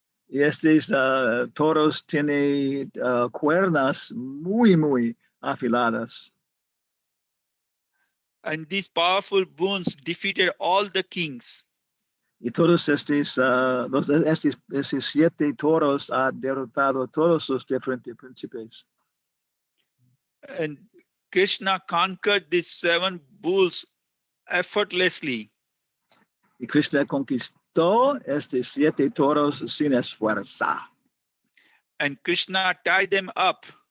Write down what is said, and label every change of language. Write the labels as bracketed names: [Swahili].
[Spanish] Y estos toros tienen cuernas muy afiladas. [English] And these powerful bulls defeated all the kings. [Spanish] Y todos estos 7 toros han derrotado todos los diferentes príncipes. [English] And Krishna conquered these 7 bulls effortlessly. [Spanish] Y Krishna conquistó estos 7 toros sin esfuerzo. [English] And Krishna tied them up.